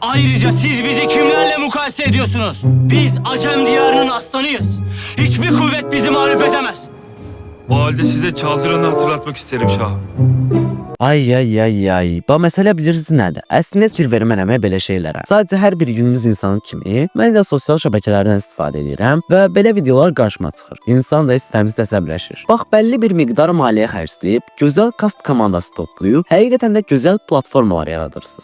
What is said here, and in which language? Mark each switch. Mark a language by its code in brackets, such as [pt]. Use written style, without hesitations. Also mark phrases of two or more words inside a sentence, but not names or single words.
[tr] Ayrıca siz bizi kimlerle mukayese ediyorsunuz? Biz Acem diyarının aslanıyız. Hiçbir kuvvet bizi mağlup edemez. O halde size çaldıranı hatırlatmak isterim şahım. Ay. [az] Bu məsələ bilirsiniz nədir? Əslində fikir vermənəm belə şeylərə. Sadəcə hər bir günümüz insanı kimi mən də sosial şəbəkələrdən istifadə edirəm və belə videolar qarşıma çıxır. İnsan da istəmiz əsəbləşir. Bax, bəlli bir miqdar maliyyə xərcləyib, gözəl kast komandası toplayıb, həqiqətən də gözəl platformalar yaradırsınız.